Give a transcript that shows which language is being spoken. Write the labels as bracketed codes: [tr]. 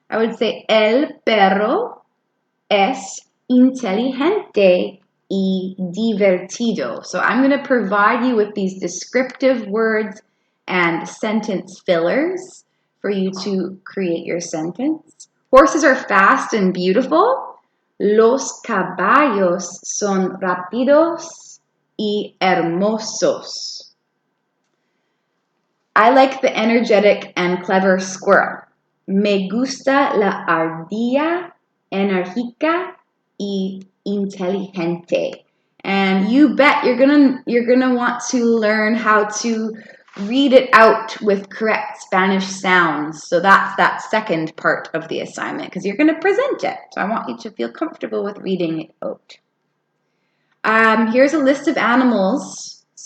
[en] I would say [es] el perro es inteligente y divertido. [en] So I'm going to provide you with these descriptive words and sentence fillers for you to create your sentence. Horses are fast and beautiful. [es] Los caballos son rápidos y hermosos. [en] I like the energetic and clever squirrel. [es] Me gusta la ardilla enérgica y inteligente. [en] And you bet you're gonna want to learn how to read it out with correct Spanish sounds. So that's that second part of the assignment, because you're gonna present it. So I want you to feel comfortable with reading it out. Here's a list of animals.